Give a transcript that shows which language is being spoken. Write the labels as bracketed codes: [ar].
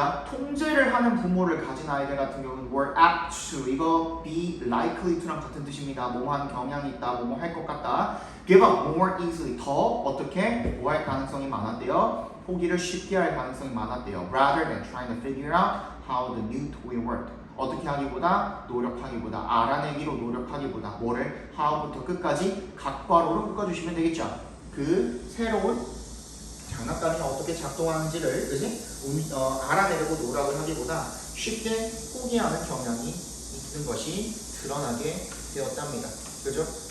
[ko] 통제를 하는 부모를 가진 아이들 같은 경우는 [en] were apt to. [ko] 이거 [en] be likely to [ko] 랑 같은 뜻입니다. 뭐한 경향이 있다, 뭐뭐 할 것 같다. [en] give up more easily. [ko] 더 어떻게 뭐 할 가능성이 많았대요. 포기를 쉽게 할 가능성이 많았대요. [en] Rather than trying to figure out how the new toy worked. [ko] 어떻게 하기보다 노력하기보다 알아내기로 노력하기보다 뭐를 how부터 끝까지 각괄호로 묶어주시면 되겠죠. 그 새로운 장난감이 어떻게 작동하는지를 알아내려고 노력을 하기보다 쉽게 포기하는 경향이 있는 것이 드러나게 되었답니다. 그죠?